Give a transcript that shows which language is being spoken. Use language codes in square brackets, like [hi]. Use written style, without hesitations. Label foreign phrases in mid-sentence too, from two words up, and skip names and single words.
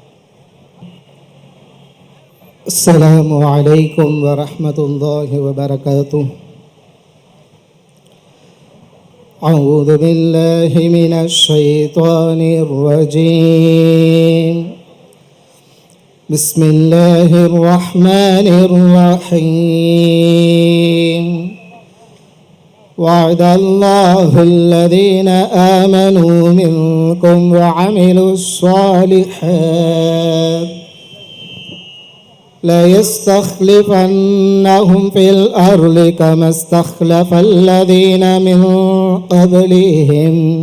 [ar] السلام عليكم ورحمة الله وبركاته. أعوذ بالله من الشيطان الرجيم. بسم الله الرحمن الرحيم. وعد الله الذين آمنوا منكم وعملوا الصالحات ليستخلفنهم في الأرض كما استخلف الذين من قبلهم